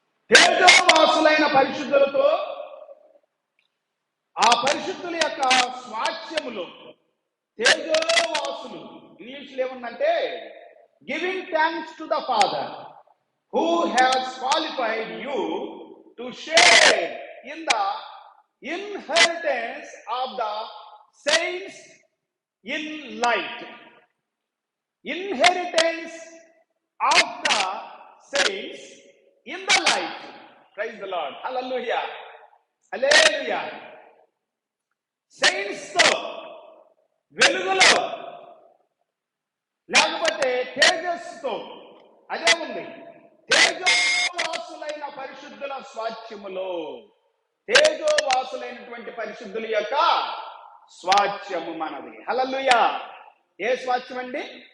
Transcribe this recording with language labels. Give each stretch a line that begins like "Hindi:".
Telugu: తేజోవాసులైన పరిశుద్ధులతో, ఆ పరిశుద్ధుల యొక్క స్వాస్థ్యములో, తేజోవాసులు ఇంగ్లీష్లో ఏముందంటే
English: Giving thanks to the father who has qualified you to share in the inheritance of the saints in light. Inheritance of the saints in the light. Praise the Lord. Hallelujah. Hallelujah.
Telugu: Saints తో వెలుగులో, లేకపోతే తేజస్సుతో, అదే ఉంది. తేజోవాసులైన పరిశుద్ధుల స్వాస్థ్యములో, తేజోవాసులైనటువంటి పరిశుద్ధుల యొక్క స్వాస్థ్యము మనది. హల్లెలూయా. ఏ స్వాస్థ్యం అండి?